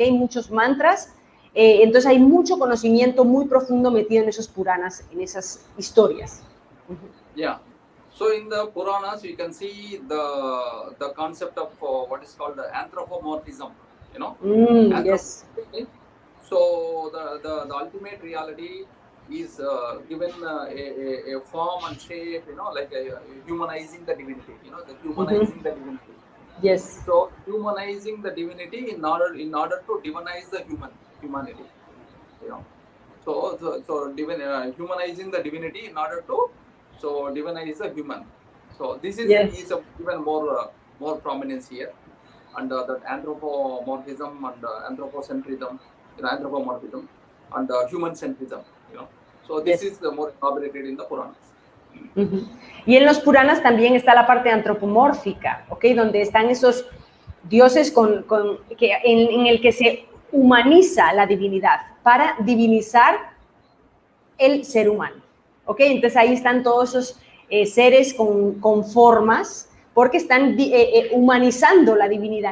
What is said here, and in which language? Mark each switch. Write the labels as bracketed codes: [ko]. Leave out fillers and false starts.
[es] Hay muchos mantras, entonces hay mucho conocimiento muy profundo metido en esos Puranas, en esas historias. Yeah. [en] So in the Puranas, you can see the concept of what is called the anthropomorphism, Yes. So the ultimate reality is given a form and shape, like humanizing the divinity, humanizing the divinity. Yes. So humanizing the divinity in order to divinize the humanity, So humanizing the divinity in order to divinize the human. So this is even more prominence here, and that anthropomorphism and anthropocentrism, anthropomorphism and human centrism, So this is the more elaborated in the Puranas. [es] Y en los Puranas también está la parte antropomórfica, ¿ok? Donde están esos dioses en el que se humaniza la divinidad para divinizar el ser humano, ¿ok? Entonces ahí están todos esos seres con formas, porque están humanizando la divinidad.